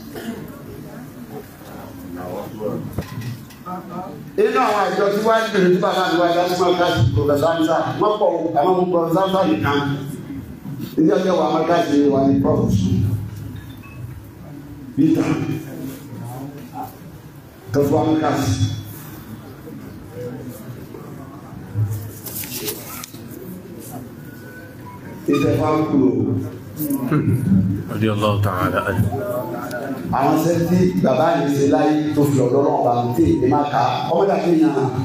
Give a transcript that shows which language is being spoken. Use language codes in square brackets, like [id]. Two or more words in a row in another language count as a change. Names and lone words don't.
[yo] inú àwọn àjọ tí wọ́n á bèrè tí bàbá àdúrà dá sí mọ́kàtí Professor Hamza wọ́n pọ̀ àwọn ọmọ Professor Hamza nìkan ní ọjọ́ wa mọ́kàtí wà ní Professor Peter tó fún wa mọ́kàtí. ìṣẹ̀fà kúrò [ar] رضي الله تعالى عنه. [yo] àwọn sẹ́ńtì bàbá yìí ṣe láyé tó fi ọ̀dọ́ náà bá ń tè é má ka ọmọdé àti èèyàn.